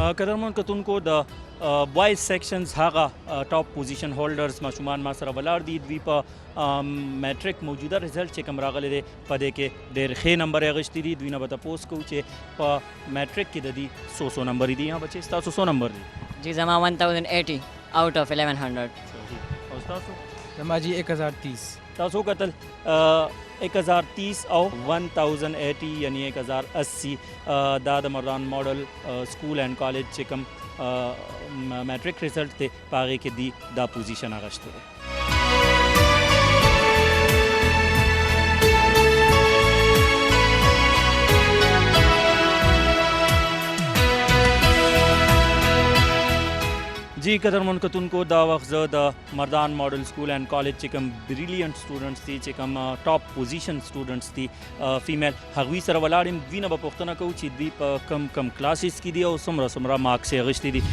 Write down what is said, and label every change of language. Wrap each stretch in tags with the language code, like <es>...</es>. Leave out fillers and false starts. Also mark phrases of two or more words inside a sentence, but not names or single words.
<ps>قدرمن کتونکو د بوایز سیکشنز هغه</ps> <en>top position holders</en> <ps>ماشومان ما سره ولاړ دي دوی په میټریک موجوده رزلټ چې کوم راغلی دی په دې کې ډېر ښې نمبر یې اخیستي دي دوی نه به تپوس کوو چې په میټریک کې د دې څو نمبر دي یا بچې ستاسو څو نمبر دي جی جمع 1080</ps> <en>out of</en> <ps>1100 او ستاسو جمع جی 1030 تاسو کتل 1030 او 1080 یعنی 1080 دا د مردان ماډل سکول اینڈ کالج چې کوم میټریک رزلټ دی په هغې کې دی دا پوزیشن اخیستی دی जी قدرمن کتونکو دا وخت زه د مردان ماډل سکول اینڈ کالج چې کوم</ps> <en>brilliant students</en> <ps>دي چې کوم</ps> <en>top position students</en> <ps>دي فیمیل هغوی سره ولاړ یم دوی نه به پوښتنه کوو چې دوی په کم کلاسز کې دي او څومره مارکس یې اخیستي دي</ps>